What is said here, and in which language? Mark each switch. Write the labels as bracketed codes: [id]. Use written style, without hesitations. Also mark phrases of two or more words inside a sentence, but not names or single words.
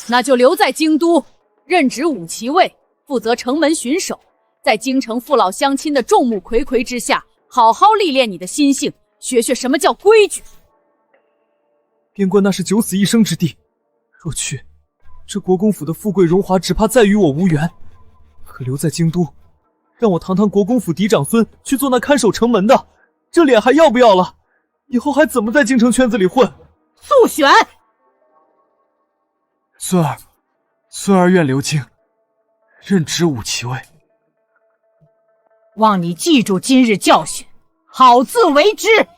[zh] 那就留在京都，任職武騎尉，負責城門巡守，在京城父老鄉親的眾目睽睽之下，好好歷練你的心性，學學什麼叫規矩。邊關那是九死一生之地， 若去，這國公府的富貴榮華只怕再與我無緣。可留在京都，讓我堂堂國公府嫡長孫去做那看守城門的，這臉還要不要了？以後還怎麼在京城圈子裡混？速選！孙兒願留京，任知武騎尉。望你记住今日教训，好自为之。